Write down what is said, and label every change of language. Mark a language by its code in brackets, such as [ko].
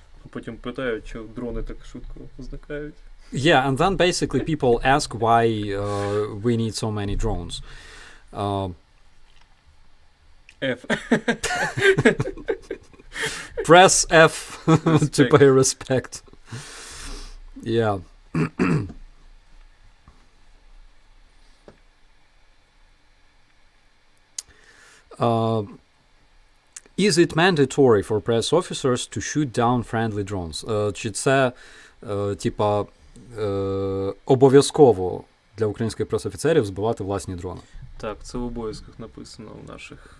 [uk] Потім питають, що дрони так швидко зникають. [en] Yeah, and then basically people ask why we need so many drones. F. Press F to Respect. pay respect. Yeah. Is it mandatory for press officers to shoot down friendly drones? [uk] Чи це, типа, обов'язково для українських пресофіцерів збивати власні дрони? Так, це в обов'язках написано в наших...